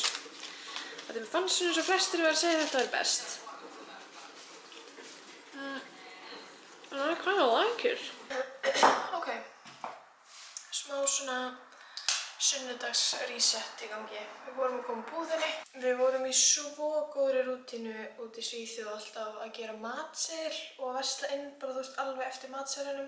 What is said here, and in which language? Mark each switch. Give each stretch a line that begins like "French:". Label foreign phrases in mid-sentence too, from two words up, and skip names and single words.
Icelandic: Mér fannst svona eins og flestir verið að segja að þetta væri best.
English: And I kind of like it.
Icelandic: Ok, smá svona sunnudags reset í gangi. Við vorum að koma úr búðinni. Við vorum í svo góðri rútínu út í Svíþjóð alltaf að gera matseðil og að versla inn bara þú veist alveg eftir matseðlinum.